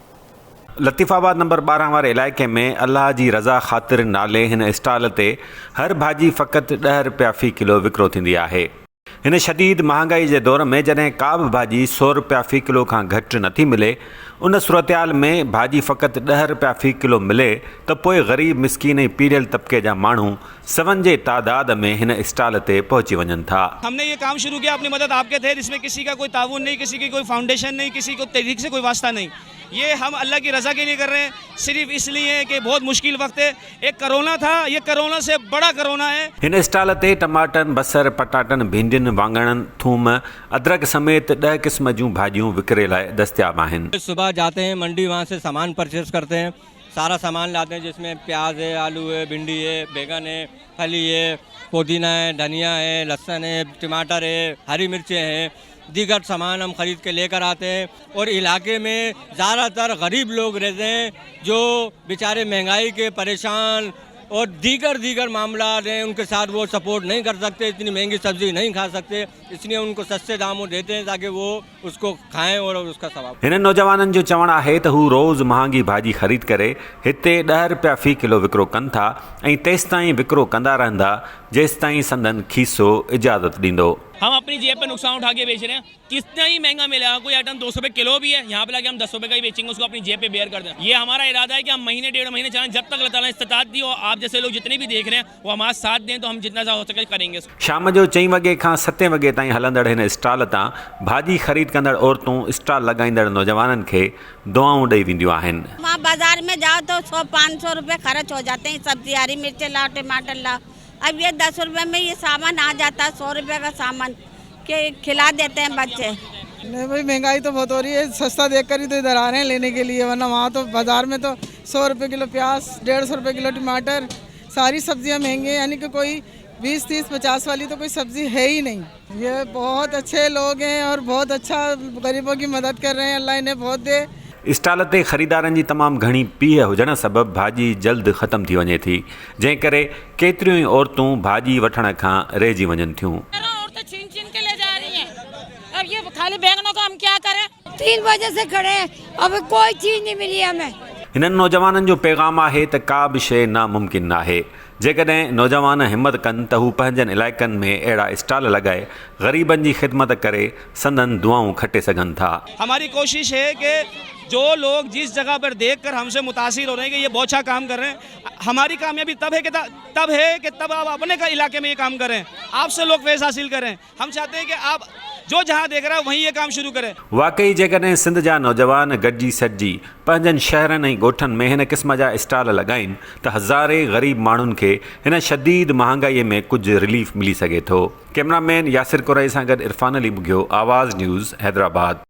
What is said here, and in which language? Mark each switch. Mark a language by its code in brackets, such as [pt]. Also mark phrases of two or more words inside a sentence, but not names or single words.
[sd] लतीफ़ाबाद नंबर 12 वारे इलाइक़े में अल्लाह जी रज़ा ख़ातिर नाले हिन स्टॉल ते हर भाजी फ़क़ति 10 रुपया फ़ी किलो विकिरो थींदी आहे। हिन शदीद महांगाई जे दौर में जॾहिं का बि भाजी 100 रुपया फ़ी किलो खां घटि नथी मिले, उन सूरतहाल में भाजी फ़क़ति 10 रुपया फ़ी किलो मिले त पोइ ग़रीब मिसकीन ऐं पीड़ियल तबके जा माण्हू सवन जे तादाद में हिन स्टॉल ते पहुची वञनि था। [ur] ہم نے یہ کام شروع کیا اپنی مدد آپ کے تھے، اس میں کسی کا کوئی تعاون نہیں، کسی کی کوئی فاؤنڈیشن نہیں، کسی کو تحریک سے کوئی واسطہ نہیں. یہ ہم اللہ کی رضا کے لیے کر رہے ہیں، صرف اس لیے کہ بہت مشکل وقت ہے. ایک کورونا تھا، یہ کورونا سے بڑا کورونا ہے. [sd] हिन स्टॉल ते टमाटन, बसर, पटाटन, भिंडियुनि, वाङणनि, थूम, अदरक समेत 10 क़िस्म जूं भाजियूं विकिरे लाइ दस्तियाब आहिनि। [ur] صبح جاتے ہیں منڈی، وہاں سے سامان پرچیز کرتے ہیں، سارا سامان لاتے ہیں جس میں پیاز ہے، آلو ہے، بھنڈی ہے، بینگن ہے، پھلی ہے، پودینہ ہے، دھنیا ہے، لہسن ہے، ٹماٹر ہے، ہری مرچیں ہیں، دیگر سامان ہم خرید کے لے کر آتے ہیں. اور علاقے میں زیادہ تر غریب لوگ رہتے ہیں جو بیچارے مہنگائی کے پریشان اور دیگر معاملہ ہیں، ان کے ساتھ وہ سپورٹ نہیں کر سکتے، اتنی مہنگی سبزی نہیں کھا سکتے، اس لیے ان کو سستے داموں دیتے ہیں تاکہ وہ اس کو کھائیں اور اس کا ثواب. [sd] हिन नौजवाननि जो चवणु आहे त हू रोज़ महांगी भाजी ख़रीद करे हिते 10 रुपया फ़ी किलो विकिरो कनि था ऐं तेसिताईं विकिरो कंदा रहंदा जेसिताईं संदन खीसो इजाज़त ॾींदो। [ur] ہم اپنی جیب پہ نقصان اٹھا کے بیچ رہے ہیں، کتنا ہی مہنگا ملے گا. کوئی آئٹم 200 روپے کلو بھی ہے، یہاں پہ لا کے ہم 10 روپے کا ہی بیچیں گے، اس کو اپنی جیب پہ بیئر کر دیں. یہ ہمارا ارادہ ہے کہ ہم مہینے 1.5 مہینے چلیں، جب تک اللہ تعالیٰ استطاعت دی اور آپ جیسے لوگ جتنے بھی دیکھ رہے ہیں وہ ہمارا ساتھ دیں، تو ہم جتنا زیادہ ہو سکے کریں گے. [sd] शाम जो 4 वॻे खां 7 वॻे ताईं हलंदड़ हिन स्टॉल तां भाजी ख़रीद कंदड़ औरतूं स्टॉल लॻाईंदड़ नौजवाननि खे दुआऊं ॾेई वेंदियूं आहिनि। [ur] وہاں بازار میں جاؤ تو 100-500 روپے خرچ ہو جاتے ہیں، سبزی، ہری مرچیں لاؤ، ٹماٹر لاؤ. اب یہ 10 روپے میں یہ سامان آ جاتا ہے، 100 روپے کا سامان کے کھلا دیتے ہیں بچے. نہیں بھائی، مہنگائی تو بہت ہو رہی ہے، سستا دیکھ کر ہی تو ادھر آ رہے ہیں لینے کے لیے، ورنہ وہاں تو بازار میں تو 100 روپے کلو پیاز، 150 روپے کلو ٹماٹر، ساری سبزیاں مہنگی، یعنی کہ کوئی 20، 30، 50 والی تو کوئی سبزی ہے ہی نہیں. یہ بہت اچھے لوگ ہیں اور بہت اچھا غریبوں کی مدد کر رہے ہیں، اللہ انہیں بہت دے. [sd] स्टॉल ते ख़रीदारनि जी तमामु घणी पीह हुजण सबबि भाजी जल्द ख़तम थी वञे थी, जंहिं करे केतिरियूं ई औरतूं भाजी वठण खां रहिजी वञनि थियूं। [ur] چھین کے لے جا رہی ہیں. اب یہ خالی بینگنوں کو ہم کیا کریں؟ 3 بجے سے کھڑے ہیں، اب کوئی چیز نہیں ملی ہمیں. [sd] हिननि नौजवाननि जो पैगाम आहे त का बि शइ नामुमकिन नाहे। जेकॾहिं नौजवान हिमत कनि त हू पंहिंजनि इलाइक़नि में अहिड़ा स्टॉल लॻाए ग़रीबनि जी ख़िदमत करे संदन दुआऊं खटे सघनि था। [ur] ہماری کوشش ہے کہ جو لوگ جس جگہ پر دیکھ کر ہم سے متاثر ہو رہے ہیں کہ یہ بہت اچھا کام کر رہے ہیں، ہماری کامیابی تب ہے کہ تب آپ اپنے کا علاقے میں یہ کام کریں، آپ سے لوگ فیض حاصل کریں. ہم چاہتے ہیں کہ آپ جو جہاں دیکھ رہا ہے وہیں یہ کام شروع کریں. [sd] वाकई जेकॾहिं सिंध जा नौजवान गॾिजी सॾिजी पंहिंजनि शहरनि ऐं ॻोठनि में हिन क़िस्म जा स्टॉल लॻाइनि त हज़ारे ग़रीब माण्हुनि खे हिन शदीद महांगाईअ में कुझु रिलीफ मिली सघे थो। कैमरामैन यासिर कुरैशी सां गॾु इरफान अली बुघियो, आवाज़ न्यूज़, हैदराबाद।